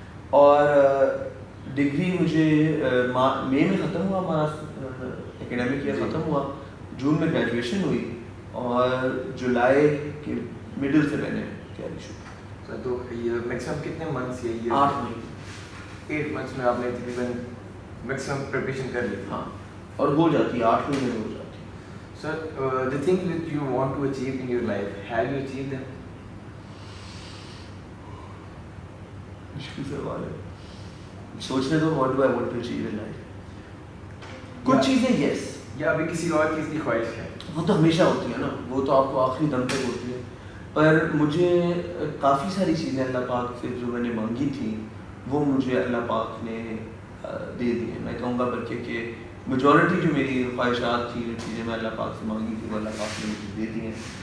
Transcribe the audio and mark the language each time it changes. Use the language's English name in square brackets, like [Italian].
[Urdu] اور ڈگری مجھے مئی میں ختم ہوا, ہمارا اکیڈمک ایئر ختم ہوا, جون میں گریجویشن ہوئی, اور جولائی کے مڈل سے میں نے تیاری شروع. سر تو یہ میکسیمم کتنے منتھس یہ 8 مہینے 8 منتھس میں آپ نے تقریباً میکسیمم پریپریشن کر لی تھی؟ ہاں, اور ہو جاتی ہے 8 مہینے میں ہو جاتی ہے. [English] Sir the thing that you want to achieve in your life, have you achieved them? [Urdu] مشکل سوال ہے, سوچنے دو. [English] what do I want to achieve in life? [Urdu] کچھ چیزیں یس, یا ابھی کسی اور چیز کی خواہش ہے؟ وہ تو ہمیشہ ہوتی ہے نا, وہ تو آپ کو آخری دم تک ہوتی ہے. پر مجھے کافی ساری چیزیں اللہ پاک سے جو میں نے مانگی تھیں وہ مجھے اللہ پاک نے دے دی ہیں. میں کہوں گا بلکہ کہ میجورٹی جو میری خواہشات تھیں, جو چیزیں میں اللہ پاک سے مانگی تھی وہ اللہ پاک نے مجھے دے دی ہیں.